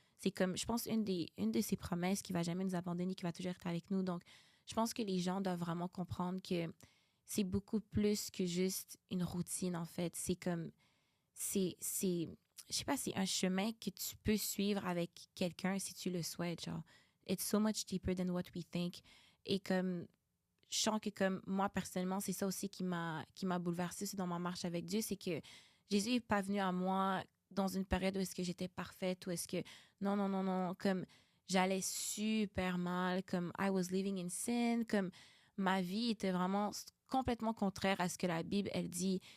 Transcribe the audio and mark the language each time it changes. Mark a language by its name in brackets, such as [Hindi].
[French] C'est comme, je pense, une de ses promesses qui va jamais nous abandonner, qui va toujours être avec nous. Donc, je pense que les gens doivent vraiment comprendre que c'est beaucoup plus que juste une routine, en fait. C'est comme, je sais pas, c'est un chemin que tu peux suivre avec quelqu'un si tu le souhaites, genre. [English] It's so much deeper than what we think. [French] Et comme, je sens que comme moi, personnellement, c'est ça aussi qui m'a bouleversée dans ma marche avec Dieu, c'est que Jésus n'est pas venu à moi dans une période où est-ce que j'étais parfaite, où est-ce que, non, comme, j'allais super mal, comme [English] I was living in sin, [French] comme ma vie était vraiment complètement contraire à ce que la Bible, elle dit.